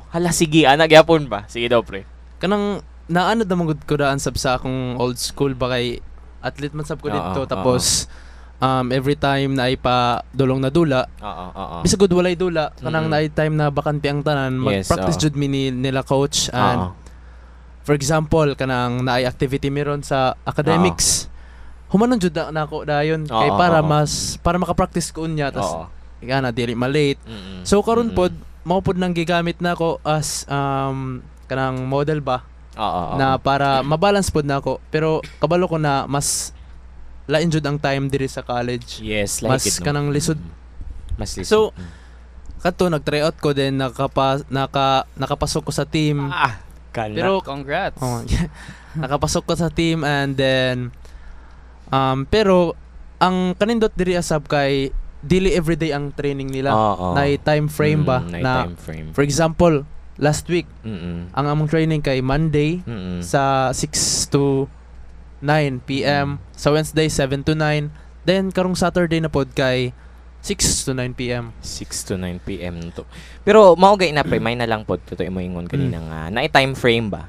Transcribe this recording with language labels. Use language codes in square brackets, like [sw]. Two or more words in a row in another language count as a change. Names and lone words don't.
[ceb] Hala sige ana gyapon ba? Sige daw pre. Kanang naano damang gud ko daan sab sa akong [en] old school [ceb] ba kay athlete man sab ko dito tapos [en] every time [ceb] na ipa dulong na dula. Bisag gud walay dula kanang naay time na bakante ang tanan mag-practice jud mi nila coach [en] and for example [ceb] kanang naay activity meron sa academics. Humanon jud na ako dayon kay para maka-practice ko unya tas na dili malate. So karon pod mao pod nang gigamit na ako as kanang model ba na para mabalance pod na ako pero kabalo ko na mas lain jud ang time diri sa college. Yes, Mas [en] it, no? [ceb] kanang lisod. Mas lisod. So, kadto nag-try out ko then nakapasok ko sa team. Kana. Pero Congrats. oh, nakapasok ko sa team [en] and then [ceb] pero ang kanindot diri asab kay dili everyday ang training nila. Na [en] time frame [ceb] ba na [en] time frame. for example, last week [ceb] ang among training kay Monday sa 6 to 9 PM, sa Wednesday 7 to 9, then karong Saturday na pod kay 6 to 9 PM. 6 to 9 PM to. Pero mao gay na pre, may na lang pod to imo ingon kanina nga na [en] time frame [ceb] ba.